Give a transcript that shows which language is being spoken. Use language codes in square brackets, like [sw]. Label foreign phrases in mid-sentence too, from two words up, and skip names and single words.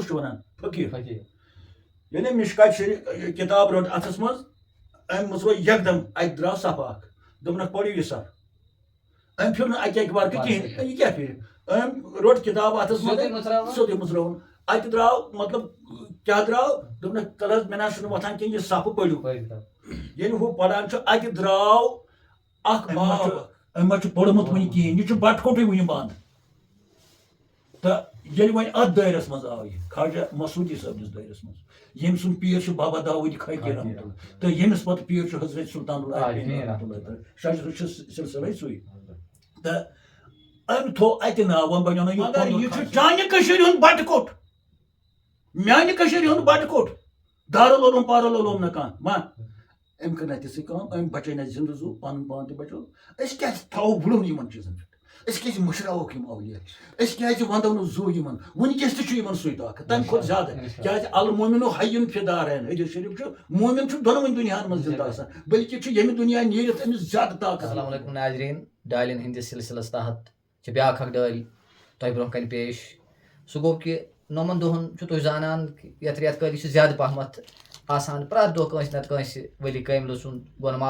[ks] چھُ ونان فقیٖر ییٚلہِ مشکات شریف کِتاب رٔٹ اتھس منٛز أمۍ مٕژرو یکدم اتہِ درٛاو صفہٕ اکھ دوٚپنکھ پٔرِو یہِ صف أمۍ پھِر نہٕ اکہِ ورقہٕ کِہینۍ یہِ کیٛاہ پھِرِ أمۍ روٚٹ کِتاب اتھس منٛز سیوٚدُے مٕژرووُن اتہِ درٛاو مطلب کیٛاہ درٛاو دوٚپنکھ تَلہٕ حظ مےٚ نہ چھُنہٕ وۄتھان کینٛہہ یہِ صفہٕ پٔرِو ییٚلہِ ہُہ پران چھُ اتہِ درٛاو اکھ باب أمۍ ما چھُ پوٚرمُت وُنہِ کِہینۍ یہِ چھُ بٹہٕ وُنہِ بنٛد تہٕ ییٚلہِ وۄنۍ اتھ دٲیرس منٛز آو یہِ خواجہ مسعودی صٲبنِس دٲیرس منٛز ییٚمۍ سُنٛد پیٖر چھُ بابا داوٗد خٲکی رحمتہ اللہ تہٕ ییٚمِس پتہٕ پیٖر چھُ حضرت سلطان شجرُ چھُ سلسلے سُے تہٕ أمۍ تھوٚو اَتہِ ناو وۄنۍ بنیو نہٕ مگر یہِ چھُ چانہِ کٔشیٖرِ ہُنٛد بٹہٕ کوٚٹ میانہِ کٔشیٖرِ ہُنٛد بٹہٕ کوٚٹ دارالعلوم پارالعلوم نہٕ کانٛہہ ما أمۍ کٔر نہٕ تِژھٕے کٲم أمۍ بچٲے نہٕ زِندٕ زوٗ پنُن پان تہِ بچو أسۍ کیازِ تھاوو وُڑُن یِمن چیٖزن پٮ۪ٹھ أسۍ کیازِ مٔشراووکھ یِم اولیا أسۍ کیازِ ونٛدو نہٕ زوٗ یِمن وٕنکیٚس تہِ چھُ یِمن سُے طاقت تمہِ کھۄتہٕ زیادٕ کیازِ [ar] المومنُ حیٌّ فی دارین [ks] حدیث شریف چھُ مومن چھُ دۄنوٕنی دُنیاہن منٛز زِندٕ آسان بٔلکہِ چھُ ییٚمہِ دُنیا نیٖرِتھ أمِس زیادٕ طاقت. [ar] السلام علیکم [ks] ناظریٖن ڈالٮ۪ن ہٕنٛدِس سلسلس تحت چھِ بیٛاکھ اکھ ڈٲلۍ تۄہہِ برونٛہہ کنہِ پیش سُہ گوٚو کہِ نوٚمن دۄہن چھُ تُہۍ زانان یتھ رٮ۪تہٕ کٲلِس چھُ زیادٕ پہمتھ آسان پرٛٮ۪تھ دۄہ کٲنٛسہِ نتہٕ کٲنٛسہِ ؤلی کٲملہٕ سُنٛد گۄنماد